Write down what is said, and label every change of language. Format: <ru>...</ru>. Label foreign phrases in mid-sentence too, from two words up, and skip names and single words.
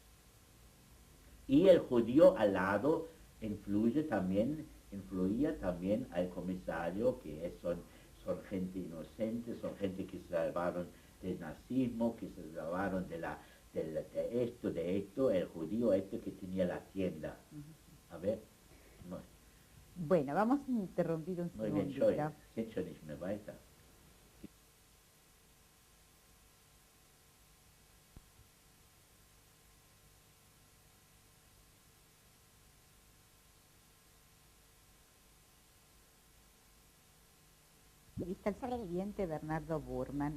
<es>Y el judío al lado influía también al comisario, que son gente inocente, son gente que se salvaron del nazismo, que se salvaron de esto, el judío este que tenía la tienda. A ver, no, Bueno, vamos a interrumpir un muy bien, segundito.</es> <de>geht schon nicht mehr weiter.</de> <es>Entrevista al sobreviviente Bernardo Burman.</es>